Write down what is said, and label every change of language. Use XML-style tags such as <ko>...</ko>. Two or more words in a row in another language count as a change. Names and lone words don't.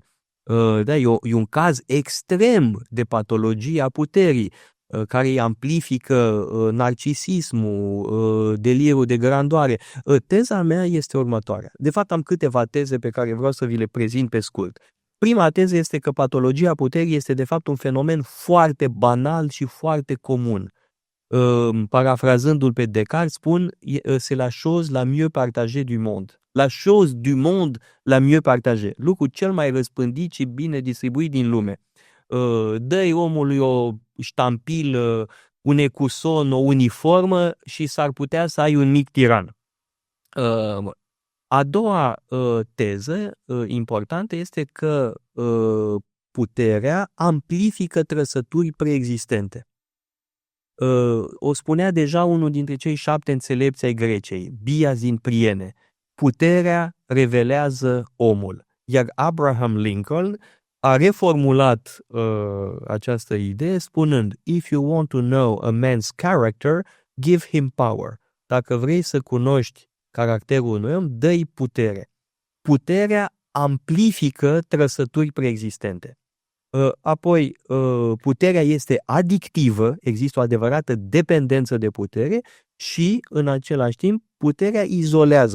<ro>Da, e un caz extrem de patologie a puterii, care îi amplifică narcisismul, delirul de grandoare. Teza mea este următoarea. De fapt, am câteva teze pe care vreau să vi le prezint pe scurt. Prima teză este că patologia puterii este de fapt un fenomen foarte banal și foarte comun. Parafrazându-l pe Descartes, spun,</ro> <fr>c'est la chose la mieux partagée du monde. La chose du monde la mieux partagée.</fr> <ro>Lucrul cel mai răspândit și bine distribuit din lume. Dă-i omului o ștampilă, un ecuson, o uniformă și s-ar putea să ai un mic tiran. A doua teză importantă este că puterea amplifică trăsături preexistente. O spunea deja unul dintre cei 7 înțelepți ai Greciei, Bias din Priene. Puterea revelează omul. Iar Abraham Lincoln a reformulat această idee spunând:</ro> <en>If you want to know a man's character, give him power.</en> <ro>Dacă vrei să cunoști caracterul unui om, dă-i putere. Puterea amplifică trăsături preexistente. Apoi, puterea este adictivă, există o adevărată dependență de putere și, în același timp, puterea izolează.</ro>